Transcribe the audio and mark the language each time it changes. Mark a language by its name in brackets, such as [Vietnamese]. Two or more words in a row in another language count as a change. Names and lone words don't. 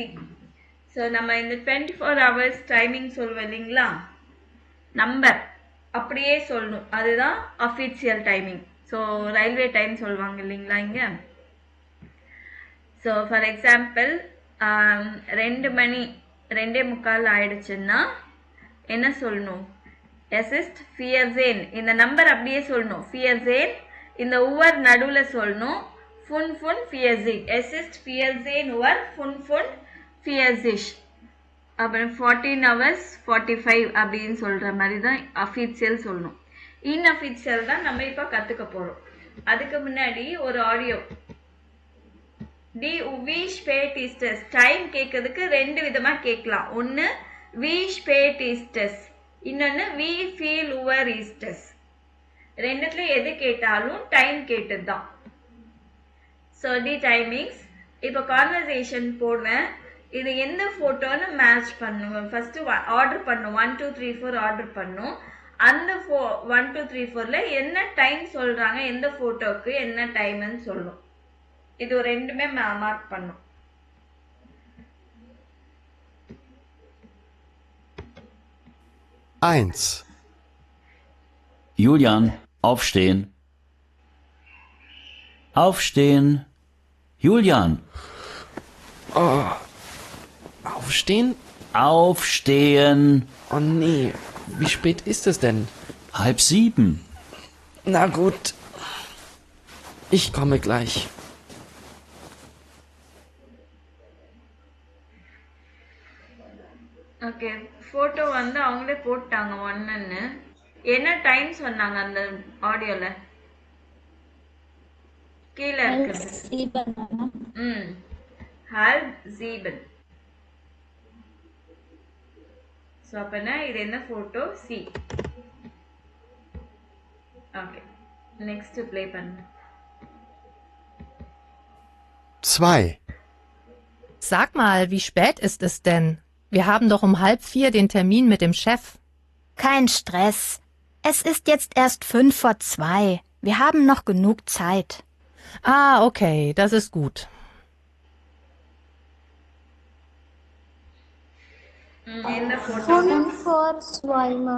[Tamil] ஸோ நம்ம இந்த 24 [English] hours timing [Tamil] சொல்லுவோம் இல்லைங்களா, நம்பர் அப்படியே சொல்லணும், அதுதான் [English] official timing. [Tamil] ஸோ ரயில்வே டைம் சொல்லுவாங்க இல்லைங்களா இங்கே. [English] so for example [Tamil] 2 மணி 2:45 ஆயிடுச்சுன்னா என்ன சொல்லணும்? [German] Es ist 14. [Tamil] இந்த நம்பர் அப்படியே சொல்லணும். 14 இந்த உவர் நடுவில் சொல்லணும். 45. [German] Es ist 14 உவர் 45. [Tamil] அப்புறம் 14 hours 45 அப்படின்னு சொல்கிற மாதிரி தான் அஃபீஷியல் சொல்லணும். இன்அஃபீஷியல் தான் நம்ம இப்போ கற்றுக்க போகிறோம். அதுக்கு முன்னாடி ஒரு ஆடியோ. [German] wie spät ist es? [Tamil] டைம் கேட்கறதுக்கு 2 விதமாக கேட்கலாம். ஒன்று [German] wie spät ist es, [Tamil] இன்னொன்று [German] wie viel Uhr ist es. [Tamil] ரெண்டுத்துல எது கேட்டாலும் டைம் கேட்டது தான். [English] so the timings. [Tamil] இப்போ கான்வர்சேஷன் போடுவேன். இது எந்த ஃபோட்டோன்னு மேட்ச் பண்ணுவேன். [English] first order [Tamil] பண்ணும். 1 2 3 4 ஆர்டர் பண்ணும். அந்த 1 2 3 4ல என்ன டைம் சொல்றாங்க, எந்த ஃபோட்டோக்கு என்ன டைம்னு சொல்லும். இது ரெண்டுமே மார்க் பண்ணும். [German] Eins. Julian, aufstehen. Aufstehen. Julian. Oh. Aufstehen? Aufstehen. Oh nee, wie spät ist es denn? 6:30. Na gut. Ich komme gleich. [Tamil] ஓகே, ஃபோட்டோ வந்து அவங்களே போட்டாங்க 1ன்னு. என்ன டைம் சொன்னாங்க அந்த ஆடியோல? கீழே இருக்குது. halb 7. ஸோ அப்போனா இது என்ன ஃபோட்டோ? சி. ஓகே, [English] next play [Tamil] பண்ணு. [German] 2. Sag mal, wie spät ist es denn? Wir haben doch um 3:30 den Termin mit dem Chef. Kein Stress. Es ist jetzt erst 1:55. Wir haben noch genug Zeit. Ah, okay, das ist gut. [Tamil] என்ன ஃபோட்டோ? 5:2 மேம்.